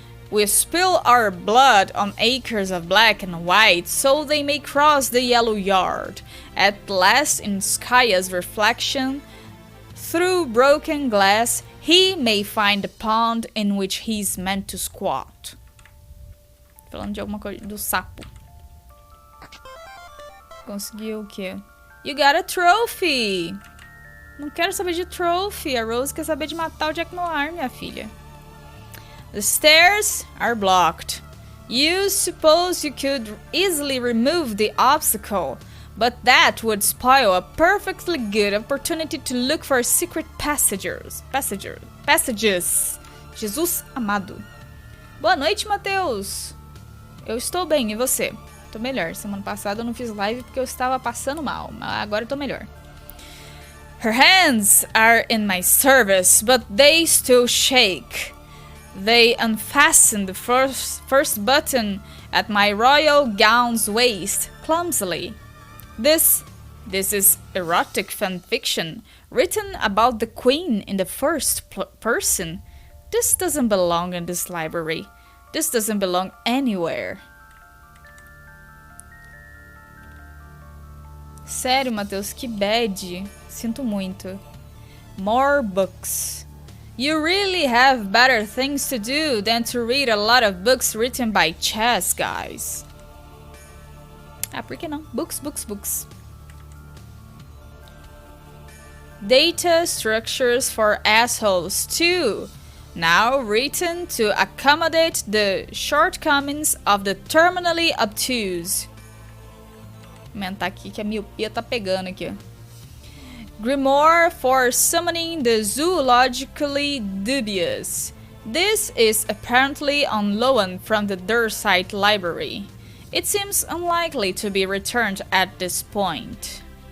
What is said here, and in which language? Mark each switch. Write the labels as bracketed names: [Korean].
[English] We spill our blood on acres of black and white so they may cross the yellow yard. At last, in Skaya's reflection, through broken glass, he may find the pond in which he's meant to squat. [Portuguese] Falando de alguma coisa do sapo. Conseguiu o quê? [English] You got a trophy! [Portuguese] Não quero saber de trophy. A Rose quer saber de matar o Jack Noir, minha filha. [English] The stairs are blocked. You suppose you could easily remove the obstacle, but that would spoil a perfectly good opportunity to look for secret passages. [Portuguese] Jesus amado. Boa noite, Matheus. Eu estou bem, e você? Tô melhor. Semana passada eu não fiz live porque eu estava passando mal, mas agora eu tô melhor. [English] Her hands are in my service, but they still shake. They unfasten the first button at my royal gown's waist clumsily. This is erotic fanfiction written about the queen in the first person. This doesn't belong in this library. This doesn't belong anywhere. [Portuguese] Sério, Matheus, que bad. Sinto muito. [English] More books. You really have better things to do than to read a lot of books written by chess guys. [Portuguese] Por que não? [English] Books. Data structures for assholes too. Now written to accommodate the shortcomings of the terminally obtuse. [Portuguese] Vou aumentar aqui que a miopia tá pegando aqui. [English] Grimoire for summoning the zoologically dubious. This is apparently on loan from the Dursite Library. It seems unlikely to be returned at this point.